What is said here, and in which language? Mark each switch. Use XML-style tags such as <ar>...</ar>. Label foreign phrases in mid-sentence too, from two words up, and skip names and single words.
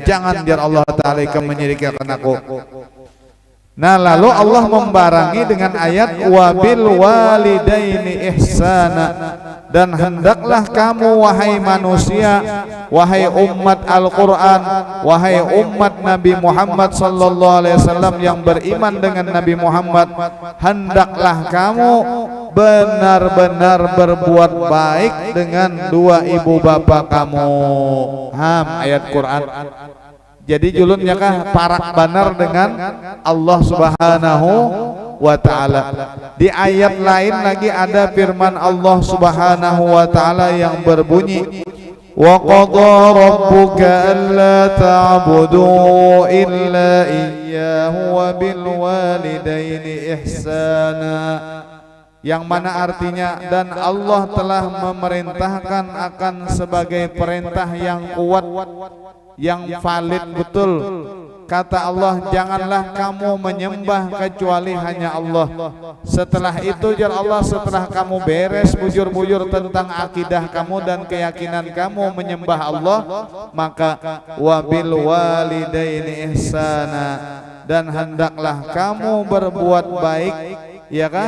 <id>Jangan biar Allah Ta'ala menyirikkan aku. Nah, lalu Allah membarangi dengan ayat</id> <ar>وبالوالدين إحسانا,</ar> <id>dan hendaklah kamu wahai manusia, wahai umat Al-Quran, wahai umat Nabi Muhammad</id> <ar>صلى الله عليه وسلم</ar> <id>yang beriman dengan Nabi Muhammad, hendaklah kamu benar-benar berbuat baik dengan dua ibu bapa kamu. Ayat Quran.</id> <bjn>Jadi julunnya kah parak banar dengan Allah</bjn> <ar>سبحانه وتعالى.</ar> <id>Di ayat lain lagi ada firman Allah</id> <ar>سبحانه وتعالى</ar> <id>yang berbunyi,</id> <ar>وقضى ربك ألا تعبدوا إلا إياه وبالوالدين إحسانا,</ar> <id>yang mana artinya dan Allah telah memerintahkan akan sebagai perintah yang kuat, yang valid betul. Kata Allah, janganlah kamu menyembah kecuali hanya Allah. Setelah itu jar Allah, setelah kamu beres bujur-bujur tentang akidah kamu dan keyakinan kamu menyembah Allah, maka</id> <ar>وبالوالدين إحسانا,</ar> <id>dan hendaklah kamu berbuat baik, ya kah?</id>